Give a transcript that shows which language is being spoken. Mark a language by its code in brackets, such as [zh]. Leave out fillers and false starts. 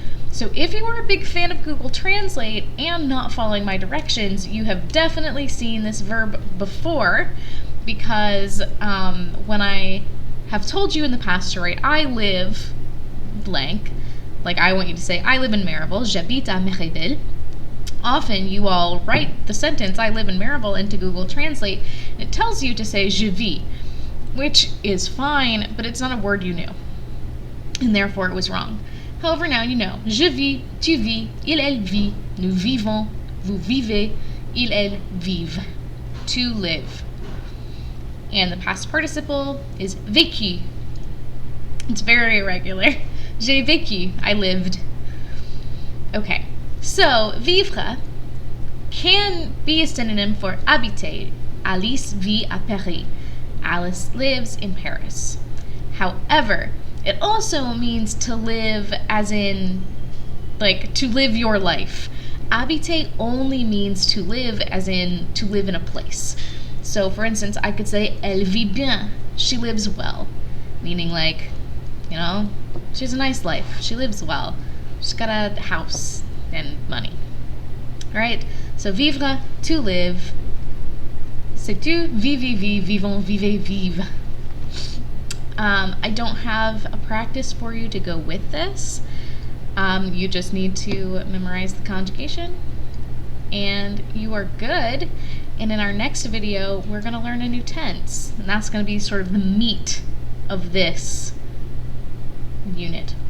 [en] So if you are a big fan of Google Translate and not following my directions, you have definitely seen this verb before, because when I have told you in the past to write I live blank, like I want you to say I live in Marieville, [fr] j'habite à Marieville, [en] often you all write the sentence I live in Marieville into Google Translate, and it tells you to say [fr] je vis, [en] which is fine, but it's not a word you knew, and therefore it was wrong. However, now you know. [fr] Je vis, tu vis, il, elle vit, nous vivons, vous vivez, il, elle vivent. [en] To live. And the past participle is vécu. It's very irregular. [fr] J'ai vécu. [en] I lived. Okay. So, vivre can be a synonym for habiter. [fr] Alice vit à Paris. [en] Alice lives in Paris. However, it also means to live as in, like, to live your life. Habiter only means to live as in to live in a place. So, for instance, I could say, [fr] elle vit bien. [en] She lives well. Meaning, like, you know, she has a nice life. She lives well. She's got a house and money. Alright? So, vivre, to live. [fr] C'est tu, vis, vivons, vivez, vive. [en] I don't have a practice for you to go with this. You just need to memorize the conjugation, and you are good. And in our next video, we're going to learn a new tense, and that's going to be sort of the meat of this unit.